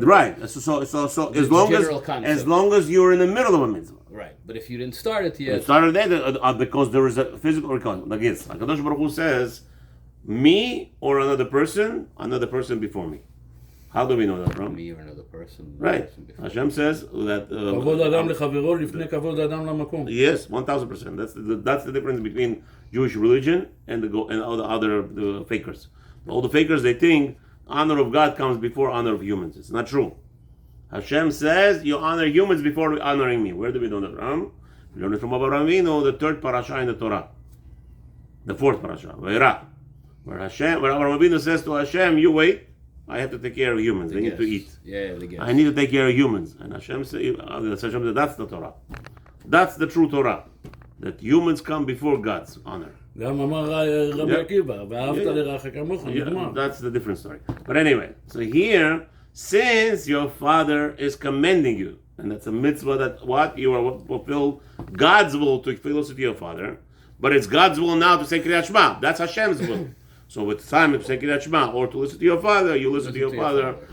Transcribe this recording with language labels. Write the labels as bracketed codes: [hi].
[en] Right. So as general concept. long as you're in the middle of a mitzvah. Right. But if you didn't start it It yet, started there because there is a physical requirement. Like this, Hakadosh Baruch Hu says, "Me or another person before me." How do we know that from? me or another person. Right. person before. Hashem says that. [he] כבוד האדם לחברו לפני כבוד האדם למקום. [en] Yes, 1,000%. That's the difference between Jewish religion and all the other fakers. All the fakers, they think honor of God comes before honor of humans. It's not true. Hashem says you honor humans before honoring me. Where do we know that from? We learn it from Avraham Avinu, the third parasha in the Torah, the fourth parasha, Vayera, where Avraham Avinu says to Hashem, "You wait. I have to take care of humans. They need to eat. Yeah, the guest. I need to take care of humans." And Hashem says, "That's the Torah. That's the true Torah. That humans come before God's honor." [he] גם אמר רבי עקיבא, ואהבת לרעך כמוך, נגמר. [en] That's the different story. But anyway, so here, since your father is commending you, and that's a mitzvah that what you are fulfill God's will to listen to your father, but it's God's will now to say Kriyat Shema. That's Hashem's will. So it's time to say Kriyat Shema or to listen to your father, you listen to your father.